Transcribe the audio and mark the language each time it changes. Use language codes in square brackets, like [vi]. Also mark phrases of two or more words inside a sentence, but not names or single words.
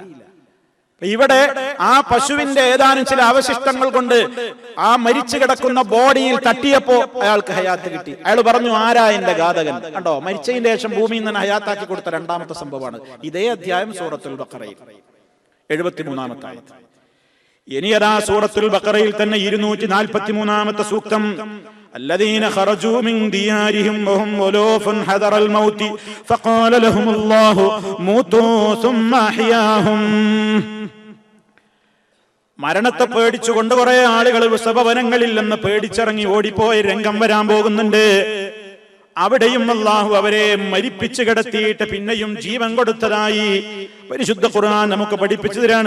[ml] ഇവിടെ ആ പശുവിന്റെ ഏതാനും ചില അവശിഷ്ടങ്ങൾ കൊണ്ട് ആ മരിച്ചു കിടക്കുന്ന ബോഡിയിൽ തട്ടിയപ്പോ അയാൾക്ക് ഹയാത്ത് കിട്ടി. അയാൾ പറഞ്ഞു ആരാ എന്റെ ഘാതകൻ. കണ്ടോ, മരിച്ചതിന്റെ ശേഷം ഭൂമിയിൽ നിന്ന് ഹയാത്താക്കി കൊടുത്ത രണ്ടാമത്തെ സംഭവമാണ്. ഇതേ അധ്യായം സൂറത്തുൽ ബഖറയിൽ 73-ാമത്തെ ആയത്ത്. ഇനി അതാ സൂറത്തുൽ ബഖറയിൽ തന്നെ 243-ാമത്തെ സൂക്തം. [ar] الذين خرجوا من ديارهم وهم ألوف حذر الموت فقال لهم الله موتوا ثم أحياهم. [ml] മരണത്തെ പേടിച്ചുകൊണ്ട് കുറെ ആളുകൾ വൃഷഭവനങ്ങളിൽ നിന്ന് പേടിച്ചിറങ്ങി ഓടിപ്പോയ രംഗം വരാൻ പോകുന്നുണ്ട്. അവിടെയും അല്ലാഹു അവരെ മരിപ്പിച്ചു കിടത്തിയിട്ട് പിന്നെയും ജീവൻ കൊടുത്തതായി പരിശുദ്ധ ഖുർആൻ നമുക്ക് പഠിപ്പിച്ചു തരാണ്.